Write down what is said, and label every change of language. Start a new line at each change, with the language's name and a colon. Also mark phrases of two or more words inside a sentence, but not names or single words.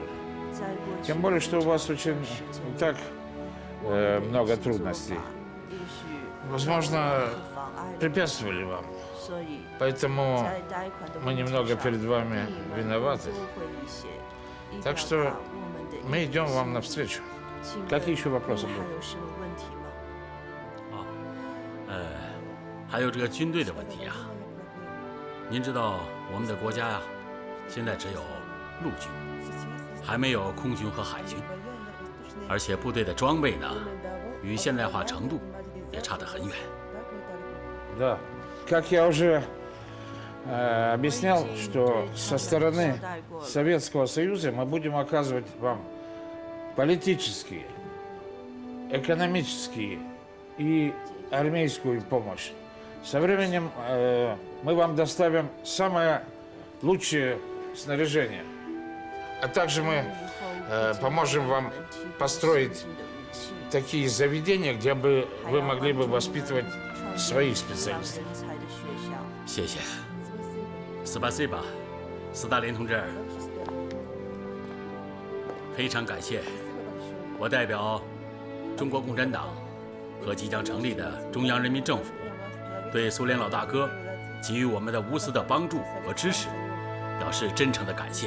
Russian: Тем более, что у вас очень так много трудностей. Возможно, препятствовали вам. Поэтому мы немного перед вами виноваты. Так что мы идем вам навстречу. Какие еще вопросы будут?
Chinese: 还有这个军队的问题啊。您知道我们的国家呀，现在只有陆军，还没有空军和海军，而且部队的装备呢，与现代化程度也差得很远。
Russian: Да. Как я уже объяснял, что со стороны Советского Союза мы будем оказывать вам политические, экономические и армейскую помощь. Со временем мы вам доставим самое лучшее снаряжение. А также мы поможем вам построить такие заведения, где бы вы могли бы воспитывать своих специалистов.
Chinese: 谢谢，斯巴塞巴，斯大林同志，非常感谢。我代表中国共产党和即将成立的中央人民政府，对苏联老大哥给予我们的无私的帮助和支持，表示真诚的感谢。